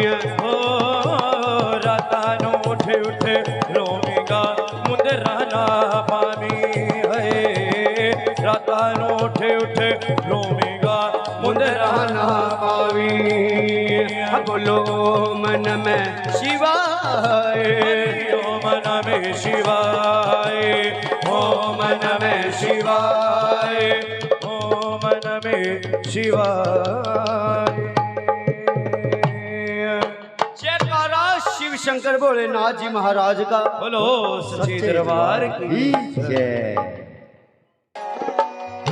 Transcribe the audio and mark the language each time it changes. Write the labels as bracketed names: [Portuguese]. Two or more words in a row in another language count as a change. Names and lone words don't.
[Punjabi] ਹੋ ਰਾਤਾਂ ਨੂੰ ਉਠ ਉਠ ਰੋਵੇਗਾ, ਮੁੰਦਰਾ ਨਾ ਪਾਵੀ। ਹੈ ਰਾਤਾਂ ਨੂੰ ਉਠ ਉਠ ਰੋਵੇਗਾ, ਮੁੰਦਰਾ ਨਾ ਪਾਵੀ। [Hindi] बोलो मन में शिवाय, [Sanskrit] ओम नमः शिवाय, ओम नमः शिवाय, ओम नमः शिवाय। [Hindi] जयकारा शिव शंकर भोलेनाथ जी महाराज का। बोलो सच्चे दरबार की जय।